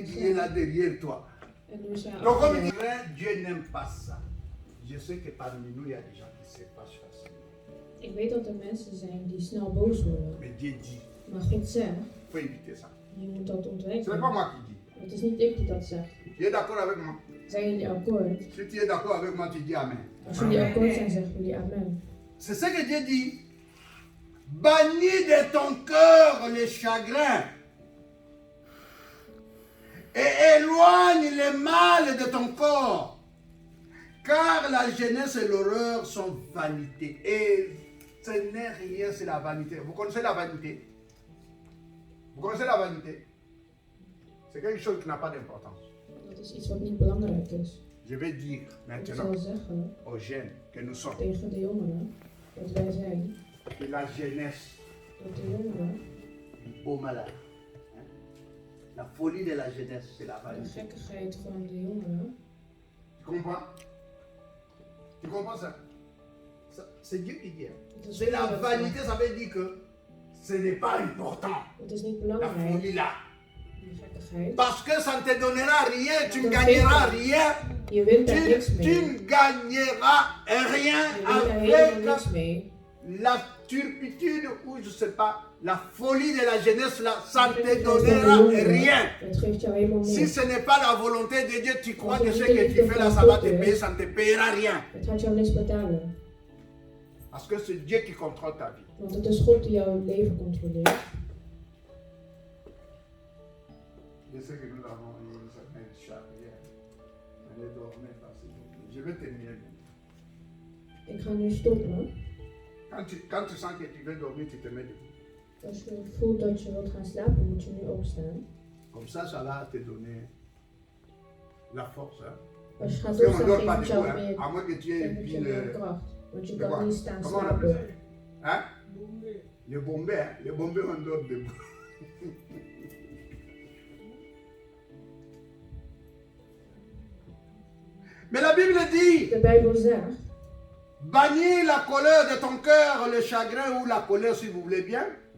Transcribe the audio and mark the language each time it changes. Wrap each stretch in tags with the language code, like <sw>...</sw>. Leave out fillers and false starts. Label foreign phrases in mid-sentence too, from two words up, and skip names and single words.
<nl>wat</nl> <fr>qui</fr> <nl>hij</nl> <fr>est là</fr> <nl>zegt.</nl> <fr>derrière toi.</fr> <nl>En nu is hij</nl> <fr>Donc, comme</fr> <nl>achter</nl> <fr>il</fr> <nl>je.</nl> <fr>dit, Dieu n'aime pas ça. Je sais que parmi nous, il y a des gens qui se fâchent facilement.</fr> <nl>Ik weet dat er mensen zijn die snel boos worden.</nl> <fr>Mais Dieu dit,</fr> <nl>Maar God zegt,</nl> <fr>il faut éviter ça.</fr> <nl>je moet dat</nl> <fr>Ce n'est pas</fr> <nl>ontwijken.</nl> <fr>moi qui dis.</fr> <nl>Het is niet ik die dat zegt.</nl> <fr>Tu es d'accord avec moi?</fr> <nl>Zijn jullie akkoord?</nl> <fr>Si tu es d'accord avec moi, tu dis Amen.</fr> <nl>Als jullie akkoord zijn, zeggen jullie amen.</nl> <fr>C'est ce que Dieu dit. Bannis de ton cœur les chagrins et éloigne le mal de ton corps. Car la jeunesse et l'horreur sont vanité. Et ce n'est rien, c'est la vanité. Vous connaissez la vanité? Vous connaissez la vanité? C'est quelque chose qui n'a pas d'importance.</fr> <nl>Dat is iets wat niet belangrijk is.</nl> <fr>Je vais dire</fr> <nl>Ik</nl> <fr>maintenant</fr> <nl>zal zeggen</nl> <fr>aux jeunes que nous sommes</fr> <nl>tegen de jongeren dat wij zijn,</nl> <fr>que la jeunesse,</fr> <nl>dat de jongeren,</nl> <fr>beau malade, hein? La folie de la jeunesse, c'est la</fr> <nl>de</nl> <fr>vanité.</fr> <nl>gekkigheid van de jongeren,</nl> <fr>Tu comprends? Tu comprends ça? C'est Dieu qui dit. Hein?</fr> <nl>het is</nl> <fr>C'est la</fr> <nl>God dat</nl> <fr>vanité,</fr> <nl>zegt.</nl> <fr>ça veut dire que ce n'est pas important.</fr> <nl>Het is niet</nl> <fr>La</fr> <nl>belangrijk,</nl> <fr>folie là.</fr> <nl>die gekkigheid.</nl> <fr>Parce que ça ne te donnera rien, tu ne gagneras rien.</fr> <nl>Je wint daar</nl> <fr>Tu,</fr> <nl>niks</nl> <fr>tu</fr> <nl>mee.</nl> <fr>ne gagneras rien</fr> <nl>Je wint daar helemaal niks</nl> <fr>avec</fr> <nl>mee.</nl> <fr>la turpitude ou je sais pas, la folie de la jeunesse là, ça ne te donnera rien.</fr> <nl>Het geeft jou helemaal</nl> <fr>Si</fr> <nl>niks.</nl> <fr>ce n'est pas la volonté de Dieu, tu crois que ce que tu fais là, ça va te payer, ça ne te payera rien.</fr> <nl>Het gaat jou niks betalen.</nl> <fr>Parce que c'est Dieu qui contrôle ta vie.</fr> <nl>Want het is God die jouw leven controleert.</nl> <fr>Je sais que nous avons une certaine charrière. On est dormi facilement. Je vais terminer.</fr> <nl>Ik ga nu stoppen.</nl> <fr>Quand tu sens que tu veux dormir, tu te mets debout.</fr> <nl>Als je voelt dat je wilt gaan slapen, moet je nu opstaan.</nl> <fr>Comme ça va te donner la force. Hein?</fr> <nl>Als je gaat</nl> <fr>Parce qu'on ne</fr> <nl>opstaan,</nl> <fr>dort pas</fr> <nl>geeft het</nl> <fr>debout,</fr> <nl>jou</nl> <fr>hein?</fr> <nl>meer,</nl> <fr>à moins que tu aies</fr> <nl>geeft het je</nl> <fr>pile.</fr> <nl>meer kracht. Want je</nl> <fr>C'est</fr> <nl>kan</nl> <fr>quoi?</fr> <nl>niet staan</nl> <fr>Comment on appelle ça?</fr> <nl>slapen.</nl> <fr>Hein? Les bombés, hein? Les bombés, on dort debout. Mais la Bible dit,</fr> <nl>De Bijbel zegt,</nl> <fr>bannis la colère de ton cœur, le chagrin ou la colère si vous voulez bien.</fr>